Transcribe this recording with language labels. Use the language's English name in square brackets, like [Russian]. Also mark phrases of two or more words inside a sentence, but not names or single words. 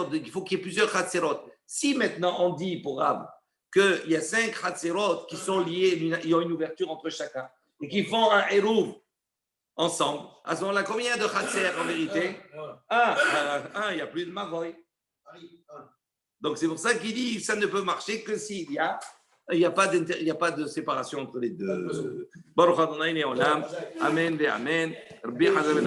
[French] Il faut qu'il y ait plusieurs chatzerot. Si maintenant on dit pour Rav qu'il y a 5 Hatzerot qui sont liés, il y a une ouverture entre chacun, et qui font un Eruv ensemble. À ce moment-là, combien de Khatser en vérité? Un, il n'y a plus de Mavoy. Donc c'est pour ça qu'il dit que ça ne peut marcher que s'il y a. Il n'y a pas de séparation entre les deux. [Hebrew] Baruch Adonai Leolam. Amen ve Amen. Rabbi Hazar ben